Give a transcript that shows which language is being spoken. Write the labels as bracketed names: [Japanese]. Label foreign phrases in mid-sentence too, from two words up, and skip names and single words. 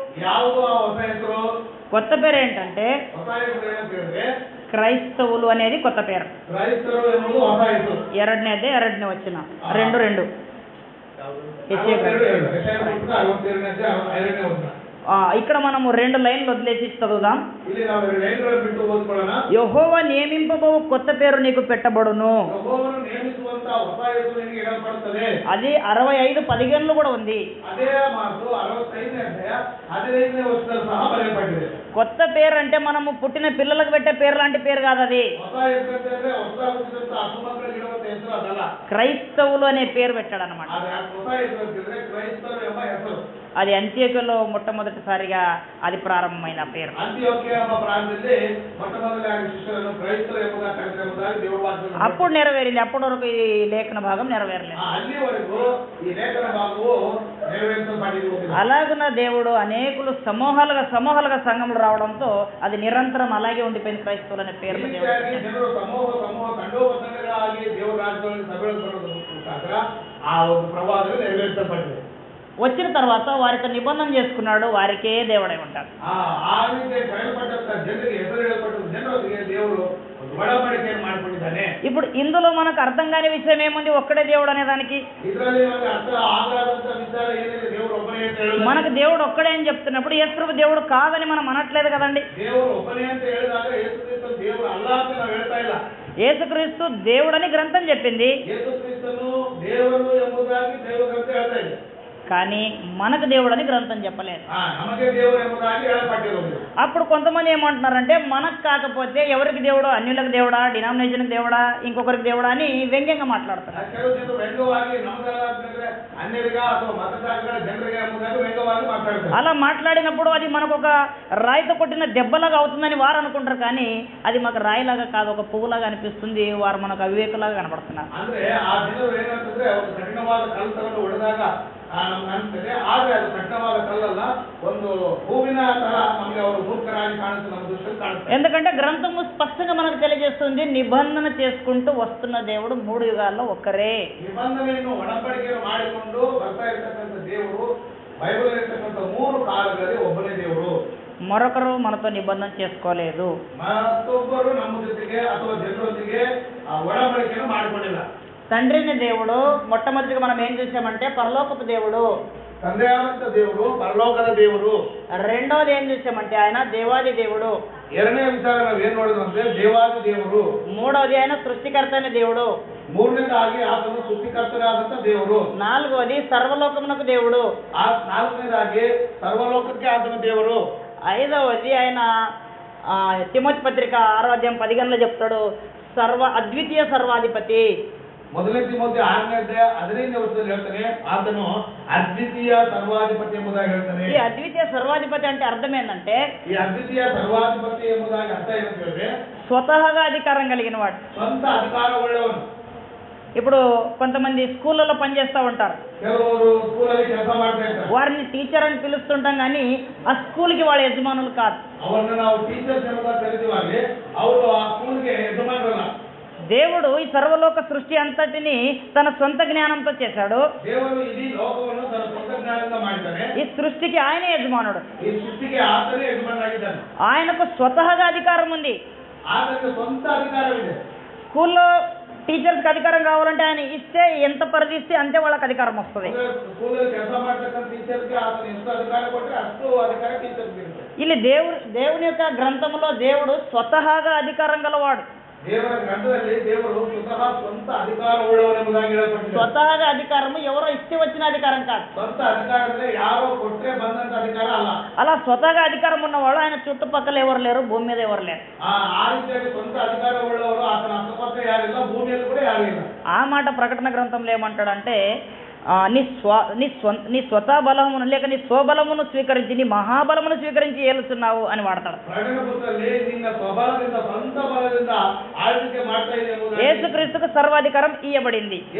[Telugu] కొత్త పేరు ఏంటంటే క్రైస్తవులు అనేది కొత్త పేరు. 2వ వచనం 2:2 ఇక్కడ మనము 2 లైన్లు వదిలేసి చదువుదాం. [Kannada] ಇಲ್ಲಿ ನಾವು 2 ಲೈನ್ಗಳನ್ನು ಬಿಟ್ಟು ಓದ್ಕೊಳ್ಳೋಣ. [Telugu] యెహోవా నియమింపబోవు కొత్త పేరు నీకు పెట్టబడును. [Kannada] ಯೆಹೋವನು ನೇಮಿಸುವಂತ ಹೊಸ ಹೆಸರು ನಿನಗೆ ಇಡಲ್ಪಡುತ್ತದೆ. [Telugu] అది 65:15 కూడా ఉంది. [Kannada] ಅದೇ ಮಾತು 65ನೇ ಅಧ್ಯಾಯ 15ನೇ ವರ್ಷದಲ್ಲಿ ಸಹ ಬರೆಯಲ್ಪಟ್ಟಿದೆ. [Telugu] కొత్త పేరు అంటే మనము పుట్టిన పిల్లలకు పెట్టే పేరు లాంటి పేరు కాదు అది. [Kannada] ಹೊಸ ಹೆಸರು ಅಂದ್ರೆ ಹೊಸ ಹುಟ್ಟಿದಂತ ಹಸು ಮಕ್ಕಳಿಗೆ ಇಡುವಂತ ಹೆಸರು ಅದಲ್ಲ. [Telugu] క్రైస్తవులు అనే పేరు పెట్టాడు అనమాట. [Kannada] ಆದ್ರೆ ಹೊಸ ಹೆಸರು ಅಂದ್ರೆ ಕ್ರೈಸ್ತರು ಎಂಬ ಹೆಸರು. [Telugu] అది అంత్యోక్యలో మొట్టమొదటిసారిగా అది ప్రారంభమైన పేరు. [Kannada] ಅಂತ್ಯೋಕ್ಯ ಎಂಬ ಪ್ರಾಂತ್ಯದಲ್ಲಿ ಮೊಟ್ಟಮೊದಲಾಗಿ ಶಿಷ್ಯರನ್ನು ಕ್ರೈಸ್ತರು ಎಂಬುದಾಗಿ ಕರೆದಿರುವುದಾಗಿ ದೇವರ ವಾಕ್ಯದಲ್ಲಿ [Telugu] అప్పుడు నెరవేరింది. అప్పటి వరకు ఈ లేఖన భాగం నెరవేరలేదు. [Kannada] ಅಲ್ಲಿವರೆಗೂ ಈ ಲೇಖನ ಭಾಗವು ನೆರವೇರಿಸಲ್ಪಟ್ಟಿರುವುದಿಲ್ಲ. [Telugu] అలాగున దేవుడు అనేకులు సమూహాలుగా సంఘములు రావడంతో అది నిరంతరం అలాగే ఉండిపోయింది. క్రైస్తవులు అనే పేరు [Kannada] ಜನರು ಸಮೂಹ ಖಂಡೋಪಖಂಡಗಳಾಗಿ ದೇವರ ರಾಜ್ಯಗಳಲ್ಲಿ ಸಭೆಗಳು ಮುಖಾಂತರ ಆ ಒಂದು ಪ್ರವಾಹಗಳು ನೆರವೇರಿಸಲ್ಪಟ್ಟಿದೆ. [Telugu] వచ్చిన తర్వాత వారితో నిబంధన చేసుకున్నాడు. వారికే దేవుడై ఉంటాడు. [Kannada] ಆ ರೀತಿ ಕರೆಯಲ್ಪಟ್ಟಂತ ಜನರಿಗೆ ಹೆಸರು ಹೇಳಲ್ಪಟ್ಟ ಜನರಿಗೆ ದೇವರು ಒಡಂಬಡಿಕೆಯನ್ನು ಮಾಡಿಕೊಂಡಿದ್ದಾನೆ. [Telugu] ఇప్పుడు ఇందులో మనకు అర్థం కాని విషయం ఏముంది? ఒక్కడే దేవుడు అనే దానికి [Kannada] ಇದರಲ್ಲಿ ನಮಗೆ ಅರ್ಥ ಆಗಲಾದಂತ ವಿಚಾರ ಏನಿದೆ? ದೇವರು ಒಬ್ಬನೇ ಅಂತ ಹೇಳಿದಾಗ [Telugu] మనకు దేవుడు ఒక్కడే అని చెప్తున్నప్పుడు యేసు దేవుడు కాదని మనం అనట్లేదు కదండి. [Kannada] ದೇವರು ಒಬ್ಬನೇ ಅಂತ ಹೇಳಿದಾಗ ಯೇಸು ಕ್ರಿಸ್ತನು ದೇವರು ಅಲ್ಲ ಅಂತ ನಾವು ಹೇಳ್ತಾ ಇಲ್ಲ. [Telugu] యేసుక్రీస్తు దేవుడని గ్రంథం చెప్పింది. [Kannada] ಯೇಸು ಕ್ರಿಸ್ತನು ದೇವರು ಎಂಬುದಾಗಿ ದೈವ ಗ್ರಂಥ ಹೇಳ್ತಾ ಇದೆ. [Telugu] కానీ మనకు దేవుడని గ్రంథం చెప్పలేదు. [Kannada] నಮಗೆ దేవుడు ఎంబుదాగి ಹೇಳಲ್ಪಟ್ಟಿರುವುದು. [Telugu] అప్పుడు కొంతమంది ఏమంటున్నారంటే మనకు కాకపోతే ఎవరికి దేవుడు? అన్యులకు దేవుడా, డినామినేషన్కి దేవుడా, ఇంకొకరికి దేవుడా అని వ్యంగ్యంగా మాట్లాడుతున్నారు. [Kannada] ಕೆಲವು ಜನರು ವ್ಯಂಗ್ಯವಾಗಿ ನಮಗಂದ್ರೆ ಅನ್ಯರಿಗ ಅಥವಾ ಮತದಾರರ ಜನರಿಗೆ ಎಂಬುದಾಗಿ ವ್ಯಂಗ್ಯವಾಗಿ ಮಾತಾಡ್ತಾರೆ. [Telugu] అలా మాట్లాడినప్పుడు అది మనకు ఒక రాయితో కొట్టిన దెబ్బలాగా అవుతుందని వారు అనుకుంటారు. కానీ అది మాకు రాయిలాగా కాదు, ఒక పువ్వులాగా అనిపిస్తుంది. వారు మనకు అవివేకులాగా కనపడుతున్నారు. [Kannada] ಅಂದ್ರೆ ಆ ಜನರು ಏನಂತಂದ್ರೆ ಅವರು ಕಠಿಣವಾದ ಕಲ್ಲನ್ನು ಹೊಡೆದಾಗ ನಮ್ಗೆ ಅನ್ಸ್ತದೆ. ಆದ್ರೆ ಅದು ಕಠಿಣವಾದ ಕಲ್ಲಲ್ಲ, ಒಂದು ಹೂವಿನ ತರ ನಮಗೆ ಅವರು ಮೂರ್ಖರಾಗಿ ಕಾಣಿಸ್ತು, ನಮ್ಮ ದೃಷ್ಟಿಯಲ್ಲಿ ಕಾಣಿಸ್ತಾರೆ. [Telugu] ఎందుకంటే గ్రంథము స్పష్టంగా మనకు తెలియజేస్తుంది, నిబంధన చేసుకుంటూ వస్తున్న దేవుడు 3 యుగాల్లో ఒక్కరే. [Kannada] ನಿಬಂಧನೆಯನ್ನು ಒಡಂಬಡಿಕೆಯನ್ನು ಮಾಡಿಕೊಂಡು ಬರ್ತಾ ಇರ್ತಕ್ಕಂಥ ದೇವರು ಬೈಬಲ್ ಇರ್ತಕ್ಕಂಥ 3 ಕಾಲಗಳಲ್ಲಿ ಒಬ್ಬನೇ ದೇವರು. [Telugu] మరొకరు మనతో నిబంధన చేసుకోలేదు. [Kannada] ಮತ್ತೊಬ್ಬರು ನಮ್ಮ ಜೊತೆಗೆ ಅಥವಾ ಜನರೊಂದಿಗೆ ಒಡಂಬಡಿಕೆಯನ್ನು ಮಾಡಿಕೊಂಡಿಲ್ಲ. [Telugu] తండ్రిని దేవుడు మొట్టమొదటిగా మనం ఏం చూసామంటే పరలోకపు దేవుడు, [Kannada] ತಂದೆಯಾದಂತ ದೇವರು, ಪರಲೋಕದ ದೇವರು. [Telugu] రెండోది ఏం చూసామంటే ఆయన దేవాది దేవుడు. [Kannada] ಎರಡನೇ ವಿಚಾರ ನಾವು ಏನ್ ನೋಡಿದ್ವಿ ಅಂದ್ರೆ ದೇವಾದಿ ದೇವರು. [Telugu] మూడోది ఆయన సృష్టికర్త అయిన దేవుడు. [Kannada] ಮೂರನೇದಾಗಿ ಆತನು ಸೃಷ್ಟಿಕರ್ತನಾದಂತ ದೇವರು. [Telugu] నాలుగోది సర్వలోకమునకు దేవుడు. [Kannada] ನಾಲ್ಕನೇದಾಗಿ ಸರ್ವಲೋಕಕ್ಕೆ ಆತನ ದೇವರು. [Telugu] ఐదవది ఆయన తిమోతి పత్రిక 6:10 చెప్తాడు, అద్వితీయ సర్వాధిపతి. [Kannada] ಮೊದಲನೇ ತಿಮೋಥಿ 6ನೇ ಅಧ್ಯಾಯ 15ನೇ ವಚನದಲ್ಲಿ ಹೇಳ್ತಾನೆ, ಆತನು ಅದ್ವಿತೀಯ ಸರ್ವಾಧಿಪತಿ ಎಂಬುದಾಗಿ ಹೇಳ್ತಾನೆ. [Telugu] ఈ అద్వితీయ సర్వాధిపతి అంటే అర్థం ఏంటంటే, [Kannada] ಈ ಅದ್ವಿತೀಯ ಸರ್ವಾಧಿಪತಿ ಎಂಬುದಾಗಿ ಅರ್ಥ ಏನಂತ ಹೇಳಿದ್ರೆ [Telugu] స్వతహాగా అధికారం కలిగిన వాడు, [Kannada] ಸ್ವಂತ ಅಧಿಕಾರವುಳ್ಳವನು. [Telugu] ఇప్పుడు కొంతమంది స్కూళ్ళలో పనిచేస్తూ ఉంటారు. [Kannada] ಕೆಲವರು ಸ್ಕೂಲಲ್ಲಿ ಕೆಲಸ ಮಾಡ್ತಾ ಇರ್ತಾರೆ. [Telugu] వారిని టీచర్ అని పిలుస్తుంటాం కానీ ఆ స్కూల్కి వాళ్ళ యజమానులు కాదు. [Kannada] ಅವರನ್ನು ನಾವು ಟೀಚರ್ಸ್ ಎಂಬುದಾಗಿ ಕರೀತೀವಿ, ಅವರು ಆ ಸ್ಕೂಲ್ಗೆ ಯಜಮಾನರಲ್ಲ. [Telugu] దేవుడు ఈ సర్వలోక సృష్టి అంతటిని తన సొంత జ్ఞానంతో చేశాడు. [Kannada] ದೇವರು ಇಡೀ ಲೋಕವನ್ನು ತನ್ನ ಸ್ವಂತ ಜ್ಞಾನದಿಂದ ಮಾಡಿದ್ದಾನೆ. [Telugu] ఈ సృష్టికి ఆయనే యజమానుడు. [Kannada] ಈ ಸೃಷ್ಟಿಗೆ ಆತನೇ ಯಜಮಾನನಾಗಿದ್ದಾನೆ. [Telugu] ఆయనకు స్వతహాగా అధికారం ఉంది. [Kannada] ಆತನಿಗೆ ಸ್ವಂತ ಅಧಿಕಾರವಿದೆ. [Telugu] స్కూల్లో టీచర్స్కి అధికారం కావాలంటే ఆయన ఇస్తే, ఎంత పరిధి ఇస్తే అంతే వాళ్ళకి అధికారం వస్తుంది. [Kannada] ಸ್ಕೂಲಲ್ಲಿ ಕೆಲಸ ಮಾಡ್ತಕ್ಕಂಥ ಟೀಚರ್ಗೆ ಆತನ ಎಷ್ಟು ಅಧಿಕಾರ ಕೊಟ್ಟರೆ ಅಷ್ಟು ಅಧಿಕಾರ ಟೀಚರ್ಗೆ ಇರುತ್ತೆ. ಇಲ್ಲಿ [Telugu] దేవుని యొక్క గ్రంథంలో దేవుడు స్వతహాగా అధికారం గలవాడు. [Kannada] ದೇವರ ಗ್ರಂಥದಲ್ಲಿ ದೇವರು ಸ್ವತಃ ಸ್ವಂತ ಅಧಿಕಾರವುಳ್ಳವನೆಂಬುದಾಗಿ ಹೇಳಲ್ಪಟ್ಟಿದೆ. [Telugu] స్వతహాగా అధికారము ఎవరో ఇస్తే వచ్చిన అధికారం కాదు. [Kannada] ಸ್ವಂತ ಅಧಿಕಾರ ಅಂದ್ರೆ ಯಾರೋ ಕೊಟ್ಟರೆ ಬಂದಂತ ಅಧಿಕಾರ ಅಲ್ಲ. [Telugu] అలా స్వతహాగా అధికారం ఉన్నవాడు ఆయన చుట్టుపక్కల ఎవరు లేరు, భూమి మీద ఎవరు లేరు. [Kannada] ಆ ರೀತಿಯಾಗಿ ಸ್ವಂತ ಅಧಿಕಾರವುಳ್ಳವರು ಆತನ ಅಕ್ಕಪಕ್ಕ ಯಾರಿಲ್ಲ, ಭೂಮಿಯಲ್ಲಿ ಕೂಡ ಯಾರು ಇಲ್ಲ. [Telugu] ఆ మాట ప్రకటన గ్రంథంలో ఏమంటాడంటే, నీ స్వతా బలమును లేక నీ స్వబలమును స్వీకరించి నీ మహాబలమును స్వీకరించి ఏలుతున్నావు అని వాడతాడు. యేసుక్రీస్తుకు సర్వాధికారం ఇవ్వబడింది.